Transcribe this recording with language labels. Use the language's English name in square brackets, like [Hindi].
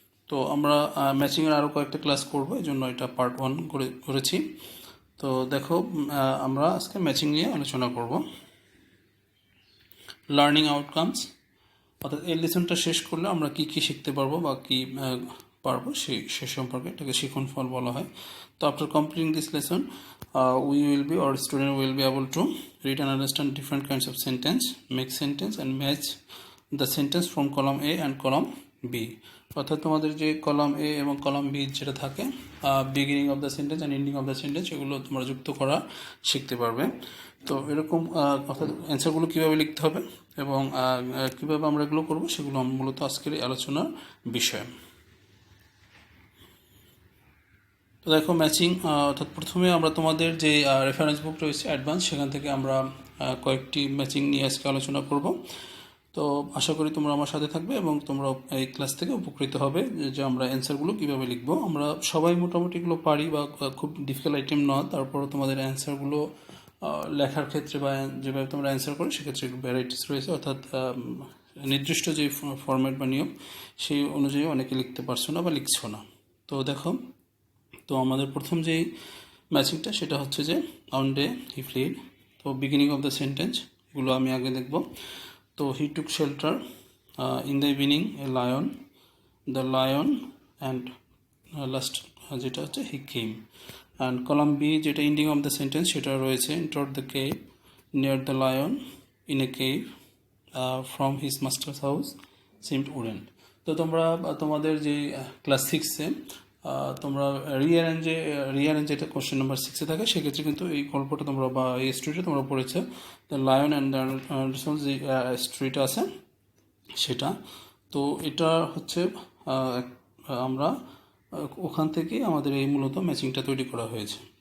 [Bangla] তো আমরা ম্যাচিংয়ের আরও কয়েকটা ক্লাস করব, এই জন্য এটা পার্ট 1 করেছি। তো দেখো, আমরা আজকে ম্যাচিং নিয়ে আলোচনা করব। লার্নিং আউটকামস অর্থাৎ এই লেসনটা শেষ করলে আমরা কি কি শিখতে পারবো বা কি পারবো সে সম্পর্কে এটাকে শিখন ফল বলা হয়। [English] তো after completing this lesson we will be or student will be able to read and understand different kinds of sentence, make sentence and match the sentence from column A and column B. [Bangla] অর্থাৎ তোমাদের যে column এ এবং column B যেটা থাকে beginning of the sentence and ending of the sentence এগুলো তোমরা যুক্ত করা শিখতে পারবে। তো এরকম অর্থাৎ অ্যান্সারগুলো কীভাবে লিখতে হবে এবং কীভাবে আমরা এগুলো করবো সেগুলো মূলত আজকের এই আলোচনার বিষয়। তো দেখো, ম্যাচিং অর্থাৎ প্রথমে আমরা তোমাদের যে রেফারেন্স বুক রয়েছে অ্যাডভান্স সেখান থেকে আমরা কয়েকটি ম্যাচিং নিয়ে আজকে আলোচনা করব। তো আশা করি তোমরা আমার সাথে থাকবে এবং তোমরা এই ক্লাস থেকে উপকৃত হবে যে আমরা অ্যান্সারগুলো কীভাবে লিখব। আমরা সবাই মোটামুটি এগুলো পারি বা খুব ডিফিকাল্ট আইটেম নয়, তারপরও তোমাদের অ্যান্সারগুলো লেখার ক্ষেত্রে বা যেভাবে তোমরা অ্যান্সার করো সেক্ষেত্রে ভ্যারাইটিস রয়েছে, অর্থাৎ নির্দিষ্ট যে ফরম্যাট বা নিয়ম সেই অনুযায়ী অনেকে লিখতে পারছো না বা লিখছো না। তো দেখো, তো আমাদের প্রথম যেই ম্যাচিংটা সেটা হচ্ছে যে [English] One day he fled. [Bangla] তো বিগিনিং অফ দ্য সেন্টেন্স এগুলো আমি আগে দেখব। তো [English] he took shelter in the evening a lion, the lion and last [Bangla] যেটা হচ্ছে [English] he came. And column B যেটা ending of the sentence [Bangla] সেটা রয়েছে [English] entered the cave near the lion in a cave from his master's house seemed wooden. [Bangla] তো তোমরা তোমাদের যে class 6-এ তোমরা রিঅ্যারেঞ্জ যেটা কোশ্চেন নাম্বার 6-এ থাকে সেক্ষেত্রে কিন্তু এই গল্পটা তোমরা বা এই স্টোরিটা তোমরা পড়েছো, দ্য লায়ন অ্যান্ড দ্য যে স্টোরিটা আছে সেটা। তো এটা হচ্ছে আমরা ওখান থেকে আমাদের এই মূলত ম্যাচিংটা তৈরি করা হয়েছে।